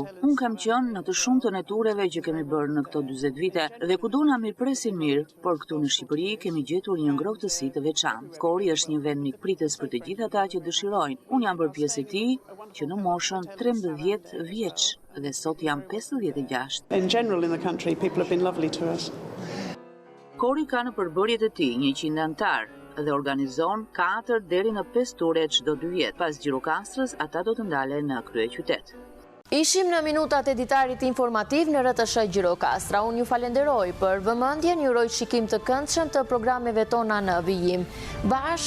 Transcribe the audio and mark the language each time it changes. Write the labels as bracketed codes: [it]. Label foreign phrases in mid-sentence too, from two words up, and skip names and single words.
[sq] Unë kam qenë në të shumtën e tureve që kemi bërë në këto 40 vite dhe kudo na mirpresin mirë, por këtu në Shqipëri kemi gjetur një ngrohtësi të veçantë. Kori është një vend mikpritës për të gjithë ata që dëshirojnë. Unë jam bërë pjesë e tij që në moshën 13 vjeç dhe sot jam 56. [en] In general in the country people have been lovely to us. [sq] Kori ka në përbërjet e tij 100 antar dhe organizon 4 deri në 5 ture çdo 2 vjet. Pas Gjirokastrës, ata do të ndalen në kryeqytet. Ishim në minutat editarit informativ në RTS Gjirokastra. Unë ju falenderoj për vëmendjen, ju uroj shikim të këndshëm të programeve tona në vijim.